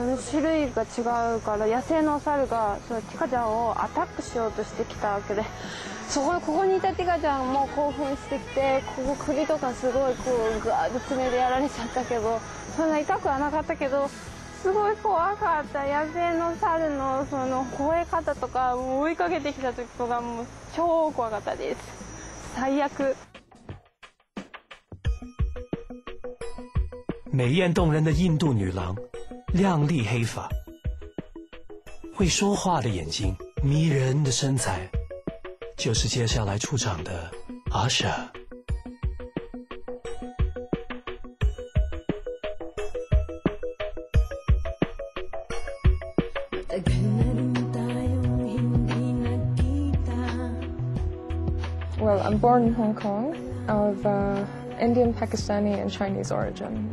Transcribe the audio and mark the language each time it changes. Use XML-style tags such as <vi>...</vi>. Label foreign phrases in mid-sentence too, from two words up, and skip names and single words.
<ja>の種類が違うから野生の猿がそのティカちゃんをアタックしようとしてきたわけでここにいたティカちゃんも興奮してきて首とかすごいこうガーッと爪でやられちゃったけどそんな痛くはなかったけどすごい怖かった野生の猿のその吠え方とか追いかけてきた時とかもう超怖かったです。最悪。</ja> <zh>美艳动人的印度女郎，亮丽黑发，会说话的眼睛，迷人的身材，就是接下来出场的阿莎。</zh> <en>Well, I'm born in Hong Kong of Indian, Pakistani, and Chinese origin.</en>